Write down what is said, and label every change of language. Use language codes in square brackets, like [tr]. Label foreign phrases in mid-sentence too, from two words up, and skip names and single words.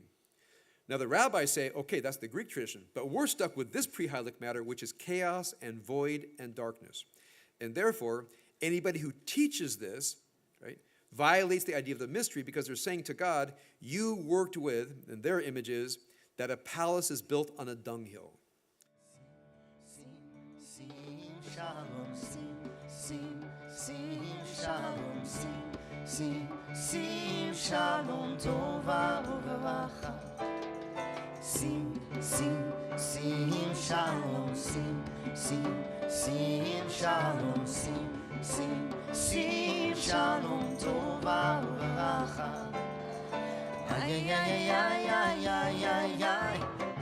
[en] Now the rabbis say, okay, that's the Greek tradition, but we're stuck with this pre-hylic matter, which is chaos and void and darkness. And therefore, anybody who teaches this, right, violates the idea of the mystery, because they're saying to God, you worked with, and their image is, that a palace is built on a dunghill. [he] שלום טובה וברכה. שים שלום, שים שלום, שים שלום טובה וברכה. ay, ay, ay, ay, ay, ay, ay, ay.